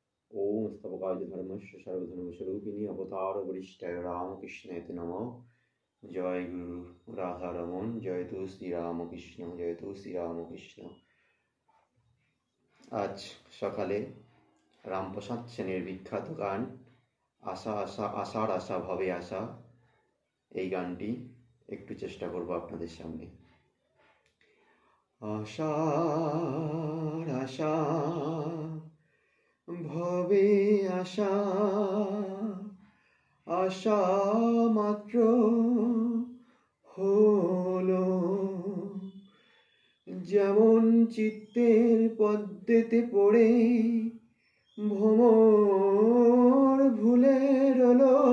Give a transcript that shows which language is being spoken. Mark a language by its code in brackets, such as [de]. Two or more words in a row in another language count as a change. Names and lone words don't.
[sa] ओम स्तवकाय धर्मस्य सर्वधर्मस्वरूपिणी अवतार वरिष्ठाय रामकृष्णाय नमः। [bn] জয় গুরু রাধা রমন, জয় তো শ্রী রামকৃষ্ণ, জয় তো শ্রী রামকৃষ্ণ। আজ সকালে রামপ্রসাদ সেনের বিখ্যাত গান আশা আশা আশার আশা ভবে আশা, এই গানটি একটু চেষ্টা করব আপনাদের সামনে। আশার আশা ভবে আশা, আশা মাত্র হলো, যেমন চিত্তের পদ্মেতে পড়ে ভ্রমর ভুলে রইল।